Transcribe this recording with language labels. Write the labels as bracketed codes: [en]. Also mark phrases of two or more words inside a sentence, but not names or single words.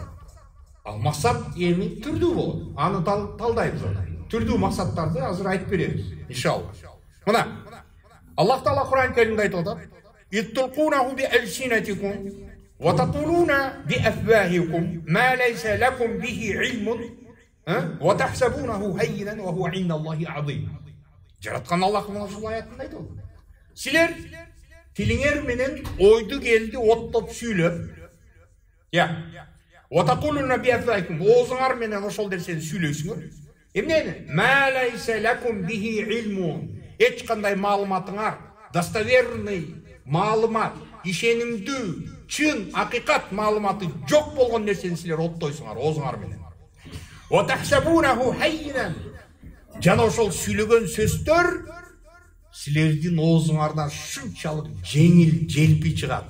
[ky] Ал максат эми түрдүү болот. Аны талдайбыз. Түрдүү максаттарды азыр айтып беребиз, иншалла. Мына Аллах Таала Кур'ан Керимде айтып атат: [ar] "تلقونه بألسنتكم وتقولون بأفواهكم ما ليس لكم به علم وتحسبونه هينا وهو عند الله عظيم." [ky] Жараткан Аллах мына ушул аятында айтып атат. Силер тилиңер менен ойду келди оттоп сүйлөп, [ar] وتقولون بأفواهكم, [ky] оозуңар менен ошол нерсени сүйлөйсүңөр. Эмне? [ar] ما ليس لكم به علم. [ky] Эч кандай маалыматыңар, достоверный маалымат, ишенимдүү, чын, акыйкат маалыматы жок болгон нерсени силер оттойсуңар оозуңар менен. [ar] وتحسبونه هينا. [ky] Жана ошол сүйлөгөн сөздөр силердин оозуңардан шунчалык жеңил, желпи чыгат.